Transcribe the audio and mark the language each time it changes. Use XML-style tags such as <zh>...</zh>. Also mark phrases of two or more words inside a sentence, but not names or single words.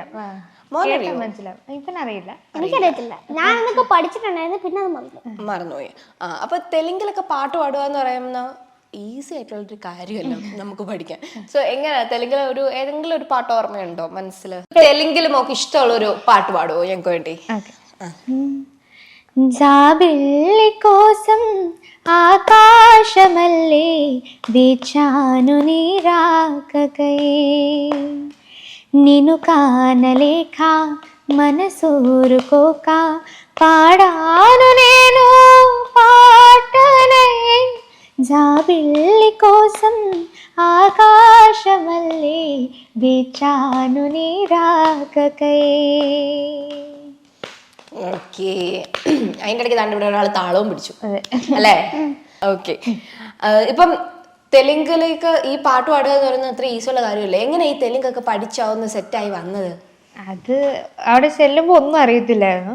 <ml>എനിക്കറിയത്തില്ല, ഞാനതൊക്കെ പഠിച്ചിട്ടുണ്ടായിരുന്നു, പിന്നെ അത് മറന്നുപോയി. അപ്പൊ തെലുങ്കിലൊക്കെ പാട്ട് പാടുക എന്ന് പറയുന്ന ഈസി ആയിട്ടുള്ളൊരു കാര്യമല്ല നമുക്ക് പഠിക്കാൻ. സോ എങ്ങനെയാ തെലുങ്കിൽ ഏതെങ്കിലും ഒരു പാട്ട് ഓർമ്മയുണ്ടോ മനസ്സിൽ? തെലുങ്കിൽ മോക്ക് ഇഷ്ടമുള്ള ഒരു പാട്ട് പാടുവോ ഞങ്ങൾക്ക് വേണ്ടി?</ml> <te>జాబిల్లి కోసం ఆకాశమల్లే వేచాను నీ రాకకై నిన్ను కానలేక మనసూరుకోక పాడాను నేను పాటనై జాబిల్లి కోసం ఆకాశమల్లే వేచాను నీ రాకకై.</te> <ml>ഓക്കെ, അതിൻ്റെ ഇടയ്ക്ക് താണ്ട് ഇവിടെ ഒരാൾ താളവും പിടിച്ചു അല്ലേ? ഓക്കെ, ഇപ്പം തെലുങ്കിലേക്ക് ഈ പാട്ട് പാടുക എന്ന് പറയുന്നത് അത്ര ഈസിയുള്ള കാര്യമല്ലേ? എങ്ങനെ ഈ തെലുങ്കൊക്കെ പഠിച്ചാവുന്ന സെറ്റായി വന്നത്? അത് അവിടെ ചെല്ലുമ്പോ ഒന്നും അറിയത്തില്ലായിരുന്നു.</ml>